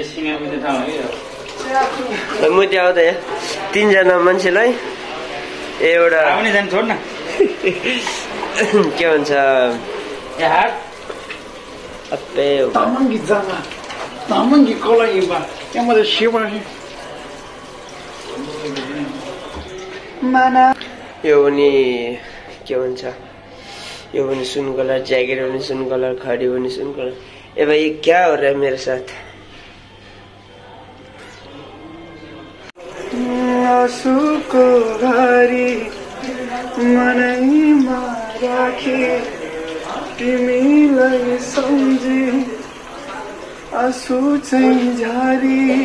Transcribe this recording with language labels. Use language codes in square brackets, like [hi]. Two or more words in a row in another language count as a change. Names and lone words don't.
[ne] म त्यहाँ आउँदा यहाँ 3 जना मान्छेलाई एउटा के भन्छ यो पनि के भन्छ यो पनि सुन कलर ज्याकेट पनि सुन कलर खडी पनि सुन कलर ए [hi] भाई क्या हो रहा है मेरे साथ [ne] आँसुको घरी मनैमा राखी तिमीलाई सम्झी आँसु चाहिँ झारी